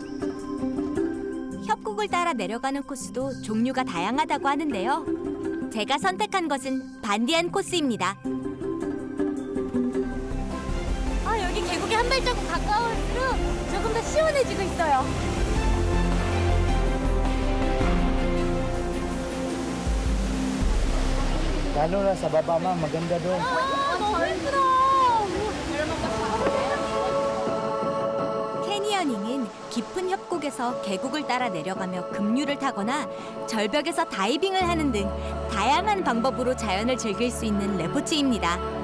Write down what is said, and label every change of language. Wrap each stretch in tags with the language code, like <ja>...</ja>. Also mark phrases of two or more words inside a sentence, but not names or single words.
<ko>협곡을 따라 내려가는 코스도 종류가 다양하다고 하는데요. 제가 선택한 것은 반디안 코스입니다. 여기 계곡이 한 발자국 가까울수록 조금 더 시원해지고 있어요.</ko> <tl>Lalo na sa baba ma'am, maganda doon.</tl> <ko>너무 힘들어. 캐니어닝은 깊은 협곡에서 계곡을 따라 내려가며 급류를 타거나 절벽에서 다이빙을 하는 등 다양한 방법으로 자연을 즐길 수 있는 레포츠입니다.</ko>